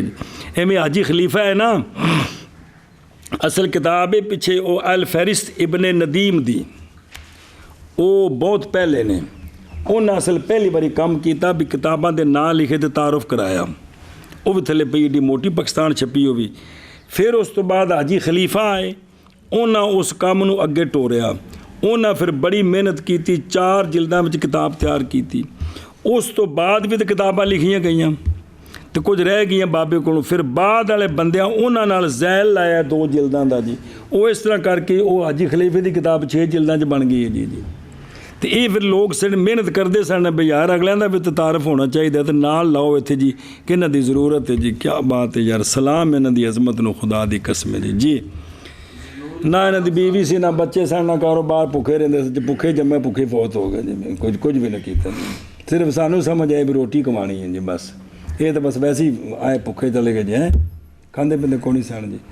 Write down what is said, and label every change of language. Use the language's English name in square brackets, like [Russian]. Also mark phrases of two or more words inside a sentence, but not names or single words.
[Punjabi] ایویں حاجی خلیفہ ہے نا اصل کتاب ہے پیچھے وہ الفہرست ابن ندیم دی، وہ بہت پہلے نے انہیں اصل پہلی باری کام کیتا بھی کتاباں دے نام لکھے تے تعارف کرایا، وہ بھی تھلے پئی ایڈی موٹی پاکستان چھپی ہوئی۔ پھر اس تو بعد حاجی خلیفہ آئے انہاں اس کام نو اگے ٹوریا، انہاں پھر بڑی محنت کیتی 4 جلداں وچ کتاب تیار کیتی، اس تو بعد بھی تو کتاباں لکھیاں گئیاں تو کچھ رہ گئیاں بابے کو، پھر بعد والے بندیاں انہاں نال ذیل لایا 2 جلداں دا جی، وہ اس طرح کر کے وہ حاجی خلیفے دی کتاب 6 جلداں چ بن گئی ہے جی جی۔ تو یہ پھر لوگ سن محنت کرتے سن بھی یار اگلیاں دا بھی تعارف ہونا چاہیے تو نال لاؤ اتنے جی کہ انہاں دی ضرورت ہے جی، کیا بات ہے یار، سلام انہاں دی عظمت نو خدا دی قسم ہے جی۔ نہ انہاں دی بیوی سی نہ بچے سن نہ کاروبار، بھوکے رہندے سی، بھوکے جمے بھوکے فوت ہو گئے جی، کچھ بھی نہ کیتا، صرف سانوں سمجھ آئے بھی روٹی کمانی ہے جی بس، یہ تو بس ویسے ہی آئے بھوکے چلے گئے جی، کھاندے پیندے کوئی نہیں سن جی۔